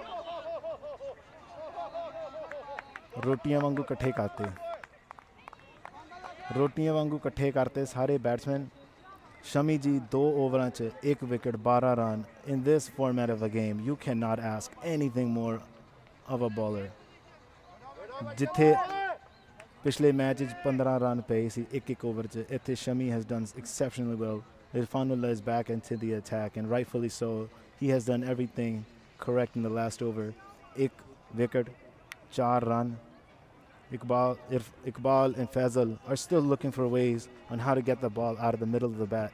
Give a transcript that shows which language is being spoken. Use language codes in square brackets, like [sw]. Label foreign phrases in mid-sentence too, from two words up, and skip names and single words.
[pa] ਰੋਟੀਆਂ ਵਾਂਗੂ ਕੱਠੇ ਕਰਤੇ. ਰੋਟੀਆਂ ਵਾਂਗੂ ਕੱਠੇ ਕਰਤੇ ਸਾਰੇ ਬੈਟਸਮੈਨ ਸ਼ਮੀ ਜੀ 2 ਓਵਰਾਂ ਚ 1 ਵਿਕਟ 12 ਰਨ [en] in this format of a game you cannot ask anything more of a bowler [pa] ਜਿੱਥੇ ਪਿਛਲੇ ਮੈਚ 15 ਰਨ ਪੇ ਸੀ 1 ਓਵਰ ਚ ਇੱਥੇ ਸ਼ਮੀ [en] has done exceptionally well. Irfanullah is back into the attack and rightfully so. He has done everything correct in the last over. 1 wicket 4 run. Iqbal and Fazal are still looking for ways on how to get the ball out of the middle of the bat.